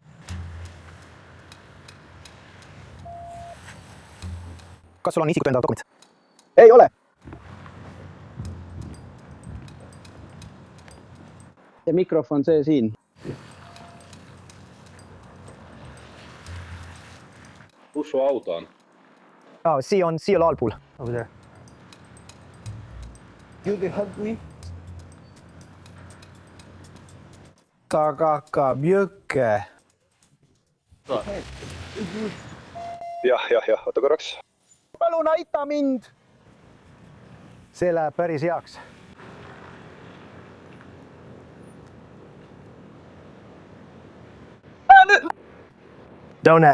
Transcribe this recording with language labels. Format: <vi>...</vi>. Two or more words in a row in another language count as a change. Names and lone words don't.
<et>Kas sul on isikut tõendav dokument? Ei ole. Ja mikrofon see siin. Kus su auto on? Siia allpool.</et> <en>Over there. You can help me?</en> <et>Ta kakab jõkke. Jah, oota korraks. Palun aita mind! See läheb päris heaks. Donut.</et>